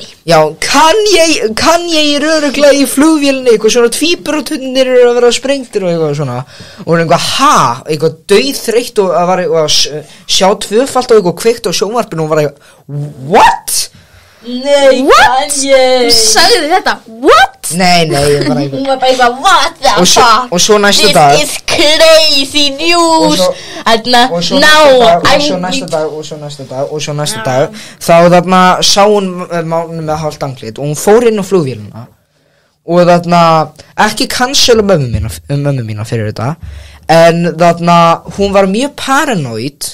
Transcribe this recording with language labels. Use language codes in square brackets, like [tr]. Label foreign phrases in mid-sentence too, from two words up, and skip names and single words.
[is] Já, Kanye er örugglega í flugvélni, eitthvað svona tvíburatunnir eru að vera sprengtir og eitthvað svona og hún er eitthvað dauðþreytt og það var eitthvað sjá tvöfalt og eitthvað kveikt á sjónvarpinu og hún var what? Nei, Kanye. Sagði þetta, what? Nei, ég bara hún var bara eitthvað, [en] what the fuck? [is] Og svo næsta dag. [en] This is crazy news. [is] Og svo næsta dag. Þá þarna sá hún með hálft andlit og hún fór inn á flugvélina. Og þarna, ekki cancela mömmu mína fyrir þetta. En þarna, hún var mjög paranoid.